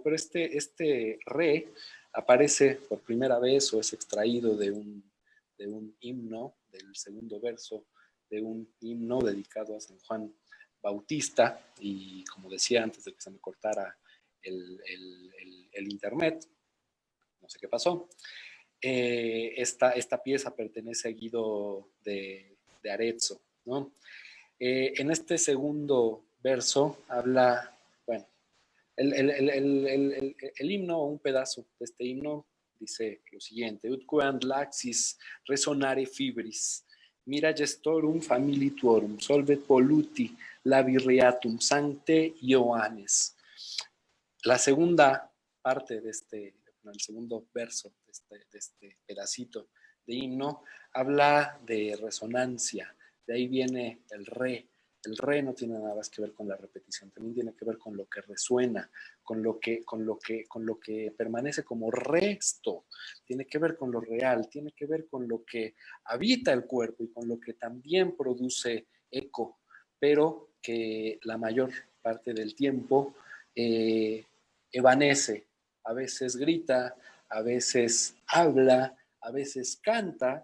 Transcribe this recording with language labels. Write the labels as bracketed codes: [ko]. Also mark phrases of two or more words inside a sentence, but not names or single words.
[es] Pero este re aparece por primera vez o es extraído de un himno, del segundo verso de un himno dedicado a San Juan Bautista, y como decía antes de que se me cortara el internet, no sé qué pasó, esta pieza pertenece a Guido de Arezzo, ¿no? En este segundo verso habla, bueno, el himno, o un pedazo de este himno, dice lo siguiente: [la] Ut queant laxis resonare fibris, mira gestorum famili tuorum, solvet polluti labirreatum sancte Ioannes. [es] La segunda parte de el segundo verso de este pedacito de himno habla de resonancia. De ahí viene el re. El re no tiene nada más que ver con la repetición, también tiene que ver con lo que resuena, con lo que permanece como resto, tiene que ver con lo real, tiene que ver con lo que habita el cuerpo y con lo que también produce eco, pero que la mayor parte del tiempo evanece, a veces grita, a veces habla, a veces canta.